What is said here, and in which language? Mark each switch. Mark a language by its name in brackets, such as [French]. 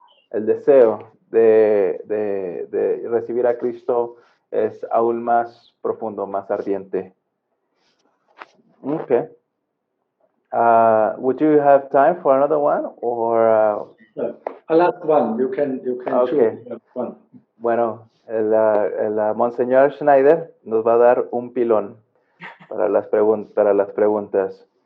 [Spanish] el deseo de recibir a Cristo es aún más profundo, más ardiente. [English] Okay. Would you have time for another one, or? A last one. You can Okay. choose one. [Spanish] Bueno, el Monseñor Schneider nos va a dar un pilón para las preguntas.